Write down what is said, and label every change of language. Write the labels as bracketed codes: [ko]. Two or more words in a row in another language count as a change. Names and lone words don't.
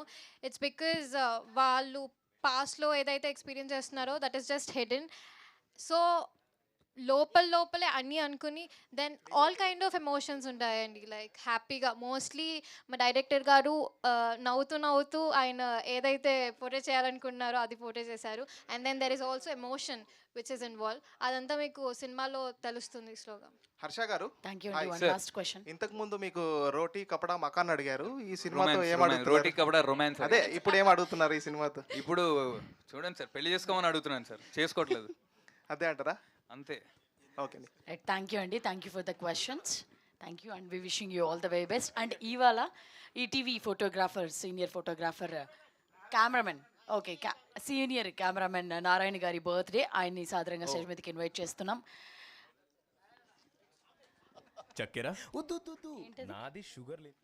[en] it's because [te] వాళ్ళు పాస్ట్లో ఏదైతే ఎక్స్పీరియన్స్ చేస్తున్నారో [en] that is just hidden. [te] సో లోపలే అన్నీ అనుకుని [en] then all kind of emotions [te] ఉంటాయండి. లైక్ హ్యాపీగా మోస్ట్లీ మా డైరెక్టర్ గారు నవ్వుతూ ఆయన ఏదైతే పోర్ట్రే చేయాలనుకున్నారో అది పోర్ట్రే చేశారు. [en] and then there is also emotion which is involve. [te] అదంతా మీకు సినిమాలో తెలుస్తుంది స్లోగా. హర్ష గారు, [en] last question. [te] ఇంతకు ముందు మీకు [hi] रोटी कपड़ा मकान [te] అడిగారు, ఈ సినిమాతో ఏం అడుగుతున్నారు? రోటీ కపడా రొమాన్స్. అదే ఇప్పుడు ఏం అడుగుతున్నారు ఈ సినిమాతో? ఇప్పుడు చూడండి సార్, పెళ్లి చేసుకోమని అడుగుతున్నాను సార్, చేసుకోవట్లేదు. అదే అంటారా? అంతే. ఓకే అండి, [en] thank you [te] అండి, [en] thank you for the questions, thank you and we wishing you all the very best. [te] అండ్ ఇవాళ ఈటీవీ ఫోటోగ్రాఫర్, [en] senior photographer, [te] కెమెరామెన్, [en] okay senior cameraman [te] నారాయణ గారి బర్త్డే. ఆయన్ని సాధారణంగా స్టేజ్ మీదకి ఇన్వైట్ చేస్తున్నాం. చక్కెర నాది షుగర్ లేదు.